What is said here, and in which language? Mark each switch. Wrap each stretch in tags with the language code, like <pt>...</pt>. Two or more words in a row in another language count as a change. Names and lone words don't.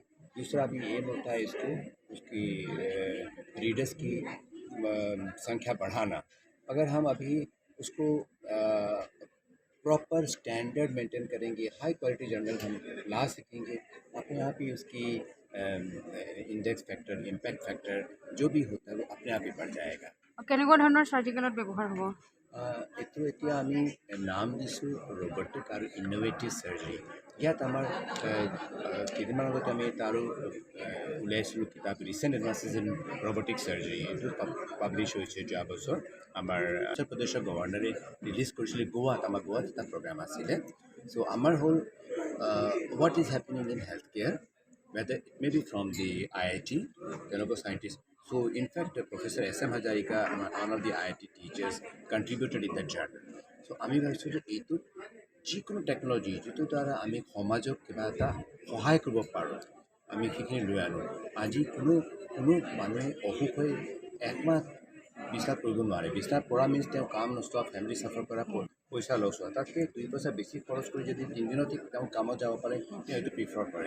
<hi>दूसरा भी एम होता है इसको उसकी रीडर्स की संख्या बढ़ाना। अगर हम अभी उसको</hi> <en>proper standard maintain</en> <hi>करेंगे,</hi> <en>high quality journal</en> <hi>हम ला सकेंगे, अपने आप ही उसकी</hi> <en>index factor, impact factor</en> <hi>जो भी होता है वो अपने आप ही बढ़ जाएगा।</hi> <as>কেনেকুৱা ধৰণৰ চাৰ্জিকেলত ব্যৱহাৰ হ'ব? এইটো এতিয়া আমি নাম দিছোঁ ৰবটিক আৰু</as> <en>innovative surgery.</en> <as>ইয়াত আমাৰ কেইদিনমান আগতে আমি তাৰো উলিয়াইছিলোঁ কিতাপ ৰিচেণ্ট এডভান্সেছ ইন ৰবটিক চাৰ্জাৰী। এইটো পাব্লিছ হৈছে যোৱা বছৰ। আমাৰ উত্তৰ প্ৰদেশৰ গভৰ্ণৰে ৰিলিজ কৰিছিলে গোৱাত, আমাৰ গোৱাত এটা প্ৰগ্ৰাম আছিলে। চ' আমাৰ হ'ল</as> <en>what is happening in health care, whether it may be from the IIT, Telugu scientists. So in fact, Professor S.M. Hazarika, one of the IIT teachers, contributed in that journal.</en> <as>So আমি ভাবিছোঁ যে এইটো যিকোনো টেকন'লজি যিটো দ্বাৰা আমি সমাজক কিবা এটা সহায় কৰিব পাৰোঁ, আমি সেইখিনি লৈ আনোঁ। আজি কোনো মানুহে অসুখ হৈ 1 মাহ বিছনাত কৰিব নোৱাৰে। বিছনাত পৰা মিনছ তেওঁ কাম নচোৱা,</as> <en>family suffer</en> <as>কৰা, পইচা লছ হোৱা, তাতকৈ 2 পইচা বেছি খৰচ কৰি যদি 3 দিনতে তেওঁ কামত যাব পাৰে, তেওঁ এইটো প্ৰিফাৰ কৰে।</as>